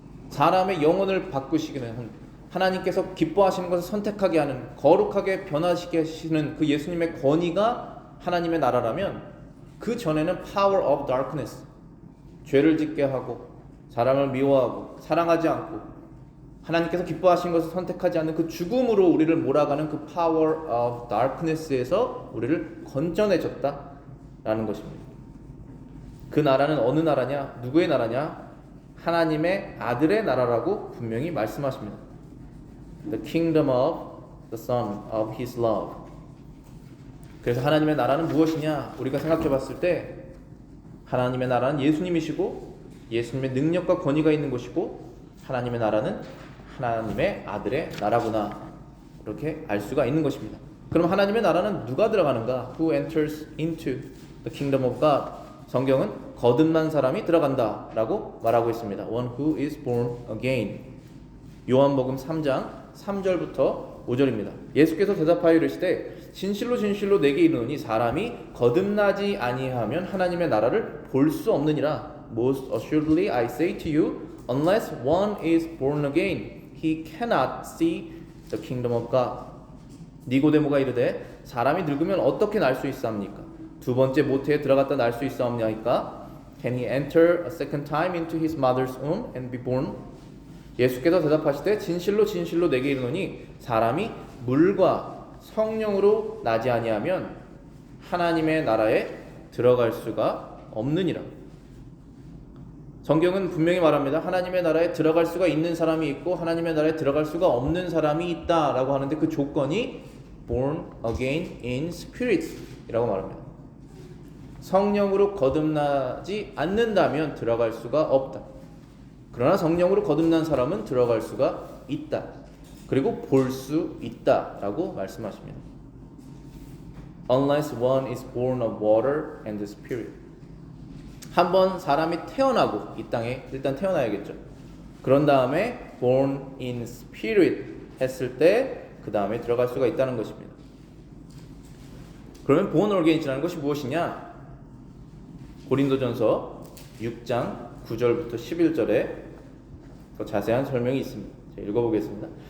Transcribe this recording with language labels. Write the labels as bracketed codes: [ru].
[ko] 사람의 영혼을 바꾸시기는 한 하나님께서 기뻐하시는 것을 선택하게 하는 거룩하게 변화시키게 하시는 그 예수님의 권위가 하나님의 나라라면 그 전에는 Power of Darkness, 죄를 짓게 하고 사람을 미워하고 사랑하지 않고 하나님께서 기뻐하신 것을 선택하지 않는 그 죽음으로 우리를 몰아가는 그 Power of Darkness에서 우리를 건져내줬다라는 것입니다. 그 나라는 어느 나라냐? 누구의 나라냐? 하나님의 아들의 나라라고 분명히 말씀하십니다. [en] The kingdom of the Son of His love. [ko] 그래서 하나님의 나라는 무엇이냐? 우리가 생각해 봤을 때 하나님의 나라는 예수님이시고 예수님의 능력과 권위가 있는 것이고 하나님의 나라는 하나님의 아들의 나라구나 이렇게 알 수가 있는 것입니다. 그럼 하나님의 나라는 누가 들어가는가? [en] Who enters into the kingdom of God? [ko] 성경은 거듭난 사람이 들어간다 라고 말하고 있습니다. [en] One who is born again. [ko] 요한복음 3장 3절부터 5절입니다. 예수께서 대답하여 이르시되 진실로 진실로 내게 이르노니 사람이 거듭나지 아니하면 하나님의 나라를 볼 수 없느니라. [en] Most assuredly I say to you, unless one is born again, he cannot see the kingdom of God. [ko] 니고데모가 이르되 사람이 늙으면 어떻게 날 수 있사옵니까? 두 번째 모태에 들어갔다 날 수 있사옵나이까? [en] Can he enter a second time into his mother's womb and be born? [ko] 예수께서 대답하시되 진실로 진실로 내게 이르노니 사람이 물과 성령으로 나지 아니하면 하나님의 나라에 들어갈 수가 없느니라. 성경은 분명히 말합니다. 하나님의 나라에 들어갈 수가 있는 사람이 있고 하나님의 나라에 들어갈 수가 없는 사람이 있다라고 하는데 그 조건이 [en] born again in spirit [ko] 이라고 말합니다. 성령으로 거듭나지 않는다면 들어갈 수가 없다. 그러나 성령으로 거듭난 사람은 들어갈 수가 있다. 그리고 볼 수 있다라고 말씀하십니다. [en] Unless one is born of water and the spirit. [ko] 한번 사람이 태어나고 이 땅에 일단 태어나야겠죠. 그런 다음에 [en] born in spirit [ko] 했을 때 그 다음에 들어갈 수가 있다는 것입니다. 그러면 born again이라는 것이 무엇이냐? 고린도전서 6장 9절부터 11절에 더 자세한 설명이 있습니다. 제가 읽어보겠습니다.